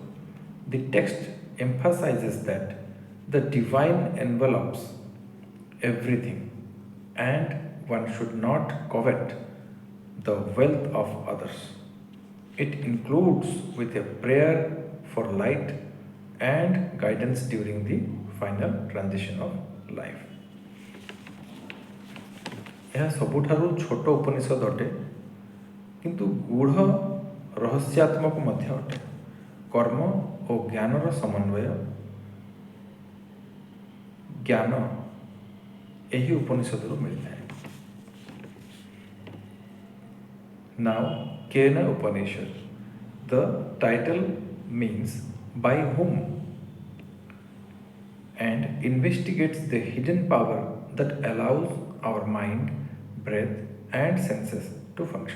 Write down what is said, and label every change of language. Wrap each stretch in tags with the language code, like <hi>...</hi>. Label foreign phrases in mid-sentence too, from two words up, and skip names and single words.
<en>The text emphasizes that the divine envelops everything and one should not covet the wealth of others. It includes with a prayer for light and guidance during the final transition of life.</en> <or>ଏହା ସବୁଠାରୁ ଛୋଟ ଉପନିଷଦ ଅଟେ, କିନ୍ତୁ ଗୂଢ଼ ରହସ୍ୟାତ୍ମକ ମଧ୍ୟ ଅଟେ। କର୍ମ ଓ ଜ୍ଞାନର ସମନ୍ୱୟ ଜ୍ଞାନ ଏହି ଉପନିଷଦରୁ ମିଳିଥାଏ।</or> <en>Now, Kena Upanishad. The title means by whom and investigates the hidden power that allows our mind, breath, and senses to function.</en>